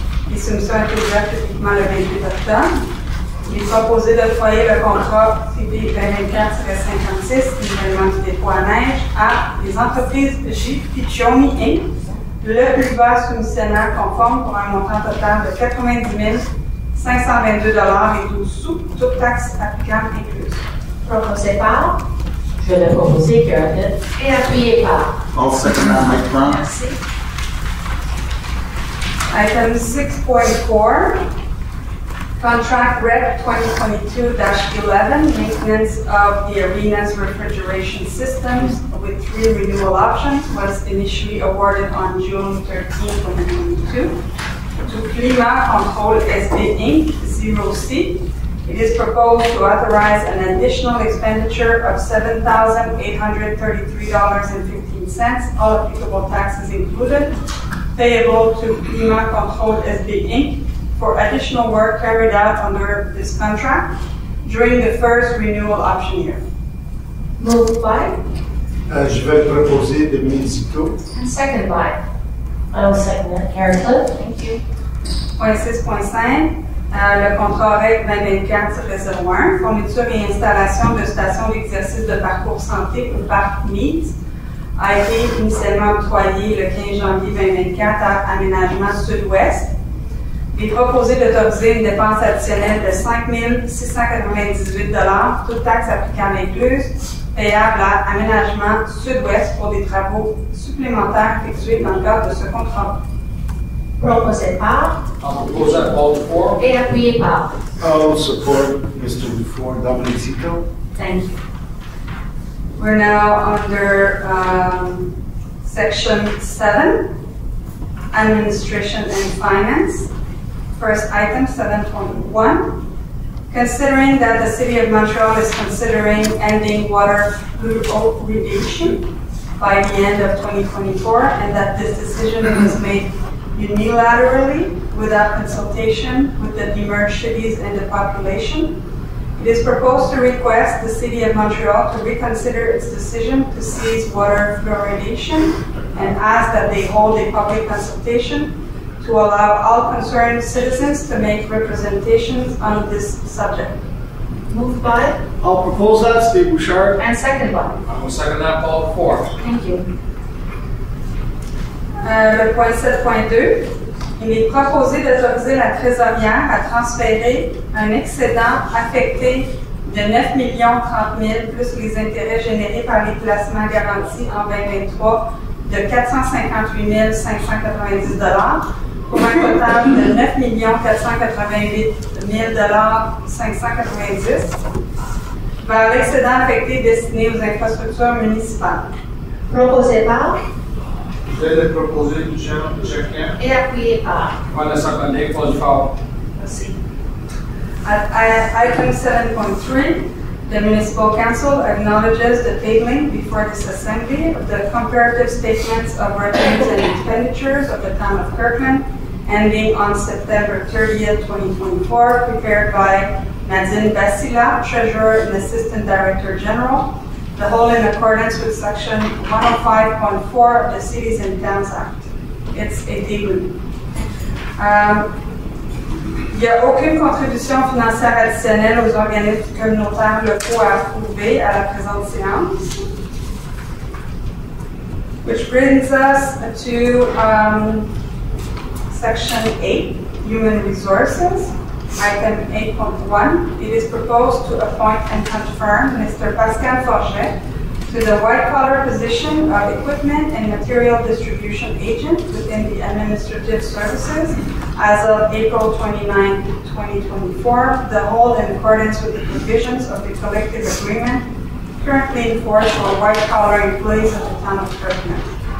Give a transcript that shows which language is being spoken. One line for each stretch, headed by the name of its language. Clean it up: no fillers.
French: Les soumissions ont été ouvertes publiquement le 28 octobre. Il est proposé d'octroyer le contrat TP 2024-56, nivellement du dépôt à neige, à les entreprises J. Piccioni Inc., le plus bas soumissionnaire conforme pour un montant total de 90 522 $ et 12 sous, toutes taxes applicables incluses. Proposé par. Je vais le proposer, Carrington. Et appuyé par.
English: I'll second that, Mike Brown.
French: Merci.
English: Item 6.4, contract Rep 2022-11, maintenance of the arena's refrigeration systems with 3 renewal options, was initially awarded on June 13, 2022. To Climat Control SB Inc., 0C, it is proposed to authorize an additional expenditure of $7,833.15, all applicable taxes included, payable to Climat Control SB Inc. for additional work carried out under this contract during the first renewal option year. Moved by.
French: Je vais le proposer, Dominic Zito.
English: And second by. I will second that, Carrington. Thank you.
French: Point 6.5, le contrat REC 2024-01, fourniture et installation de stations d'exercice de parcours santé au parc Meads. a été initialement octroyé le 15 janvier 2024 à Aménagement Sud-Ouest. Il est proposé d'autoriser une dépense additionnelle de 5 698 $, toute taxe applicable incluse, payable à Aménagement Sud-Ouest pour des travaux supplémentaires effectués dans le cadre de ce contrat. Proposé par
English: I'll propose that, Paul Dufour.
French: et appuyé par.
English: I'll support Mr. Dufour, Dominic Zito. Thank you. We're now under Section 7, Administration and Finance. First item, 7.1. Considering that the City of Montreal is considering ending water fluoridation by the end of 2024, and that this decision was made unilaterally without consultation with the demerged cities and the population, it is proposed to request the City of Montreal to reconsider its decision to cease water fluoridation and ask that they hold a public consultation to allow all concerned citizens to make representations on this subject. Moved by I'll propose that, Steve Bouchard. and second by. I will second that, Paul Dufour. Thank you.
French: Le point 7.2, il est proposé d'autoriser la trésorière à transférer un excédent affecté de 9 30 000 plus les intérêts générés par les placements garantis en 2023 de 458 590 $ pour un total de 9 488 000 590 vers l'excédent affecté destiné aux infrastructures municipales. Proposé par Je vais le proposer du chacun. et appuyé par. On va le seconder, Paul Dufour. Merci.
English: At item 7.3, the Municipal Council acknowledges the tabling before this Assembly of the comparative statements of revenues and expenditures of the Town of Kirkland ending on September 30th, 2024, prepared by Nadine Basila, Treasurer and Assistant Director General, the whole in accordance with Section 105.4 of the Cities and Towns Act. It's a tabling.
French: Il n'y a aucune contribution financière additionnelle aux organismes communautaires locaux à approuver à la présente séance.
English: Which brings us to Section 8, Human Resources. Item 8.1, it is proposed to appoint and confirm Mr. Pascal Forget to the white-collar position of Equipment and Material Distribution Agent within the Administrative Services as of April 29, 2024, the whole in accordance with the provisions of the collective agreement currently in force for white-collar employees of the Town of Kirkland.